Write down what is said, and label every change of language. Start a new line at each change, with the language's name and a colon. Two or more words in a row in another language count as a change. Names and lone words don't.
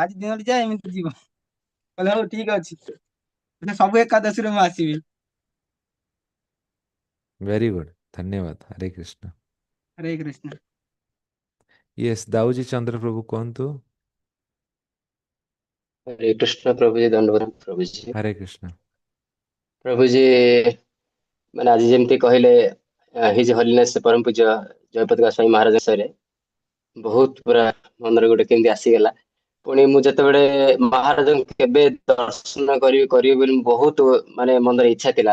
Odia: ଆଜି ଦିନଟି ଯାଏ ଏମିତି ଯିବ। କହିଲେ ହଉ ଠିକ ଅଛି, ସବୁ ଏକାଦଶୀରେ ମୁଁ ଆସିବି।
English: very good,
Odia: ଧନ୍ୟବାଦ। ହରେ କୃଷ୍ଣ। ହରେ କୃଷ୍ଣ। ୟେସ୍, ଦାଉଜୀ ଚନ୍ଦ୍ର ପ୍ରଭୁ କୁହନ୍ତୁ।
Hindi: हरे कृष्ण प्रभु जी, दंडवत प्रभु जी।
Odia: ହରେ କୃଷ୍ଣ।
Hindi: प्रभु जी
Odia: ମାନେ ଆଜି ଯେମିତି କହିଲେ
English: His Holiness
Odia: ପରମ ପୂଜ୍ୟ ଜୟପତାକା ସ୍ୱାମୀ ମହାରାଜ ବିଷୟରେ ବହୁତ ପୁରା ମନରେ ଗୋଟେ କେମିତି ଆସିଗଲା। ପୁଣି ମୁଁ ଯେତେବେଳେ ମହାରାଜଙ୍କୁ କେବେ ଦର୍ଶନ କରିବି ବୋଲି ବହୁତ ମାନେ ମନରେ ଇଚ୍ଛା ଥିଲା।